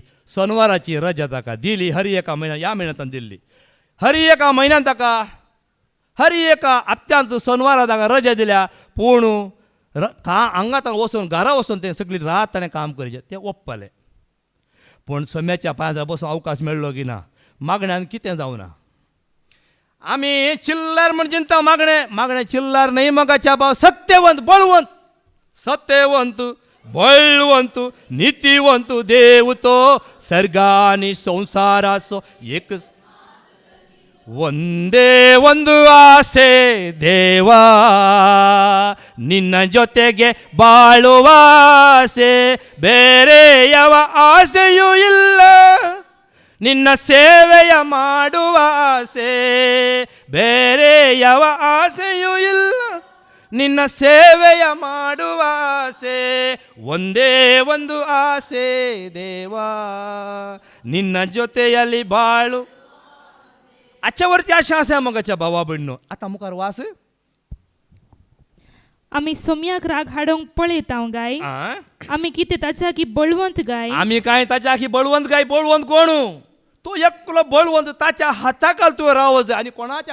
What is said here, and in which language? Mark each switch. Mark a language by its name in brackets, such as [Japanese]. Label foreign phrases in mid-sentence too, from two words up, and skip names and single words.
[Konkani] शेनवाराची रजा ताका दिली हरी एका म्हयन्यान ह्या म्हयन्यांत दिल्ली हरी एका म्हयन्यान ताका हरी एका हप्त्यांत शेनवारा ताका रजा दिल्या पूण हांगा वचून घरा वचून तें सगळी रात ताणें काम करचें तें ओप्पलें पूण सोम्याच्या पांयार बसून अवकाश मेळ्ळो की ना मागण्यान कितें जावना आमी चिल्लर म्हण चिंता मागणें चिल्लर न्हय मोगाच्या भाव सत्यवंत बळवंत नितीवंत देव तो सर्गानी संसाराचो एक [Kannada] ಒಂದೇ ಒಂದು ಆಸೆ ದೇವಾ ನಿನ್ನ ಜೊತೆಗೆ ಬಾಳುವ ಆಸೆ ಬೇರೆ ಯಾವ ಆಸೆಯೂ ಇಲ್ಲ ನಿನ್ನ ಸೇವೆಯ ಮಾಡುವ ಆಸೆ ಬೇರೆ ಯಾವ ಆಸೆಯೂ ಇಲ್ಲ ನಿನ್ನ ಸೇವೆಯ ಮಾಡುವ ಆಸೆ ಒಂದೇ ಒಂದು ಆಸೆ ದೇವಾ ನಿನ್ನ ಜೊತೆಯಲ್ಲಿ ಬಾಳು [Konkani] आजच्यावरती आशा आसा मोगाच्या भावा भयणीनो आतां मुखार वास आमी सोम्याक राग हाडोवंक पळयता गाय आमी कितें ताच्या की बळवंत गाय आमी काय ताच्या की बळवंत कोण तो एकलो बळवंत ताच्या हाताखाल तुवें रावो जाय आनी कोणाच्या